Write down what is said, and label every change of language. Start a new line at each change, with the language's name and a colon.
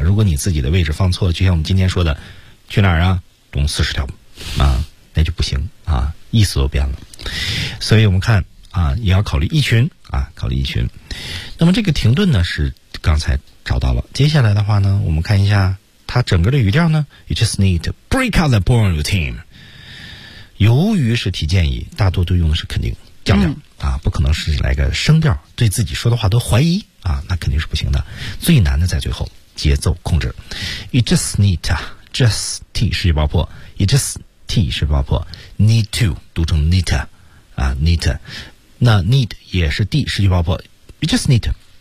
Chinese: 如果你自己的位置放错了，就像我们今天说的，去哪儿啊？动四十条啊，那就不行啊，意思都变了。所以我们看啊，也要考虑一群啊，考虑一群。那么这个停顿呢，是刚才。找到了，接下来的话呢，我们看一下它整个的语调呢。
English: You just need to break out the boring routine.
Chinese: 由于是提建议，大多都用的是肯定降调、啊，不可能是来个升调，对自己说的话都怀疑啊，那肯定是不行的。最难的在最后，节奏控制。
English: You just need to, just T
Chinese: 是爆破
English: ，You just T 是爆破 ，need to 读成 need 啊 need to, 那 need 也是 D 是爆破 ，You just need to.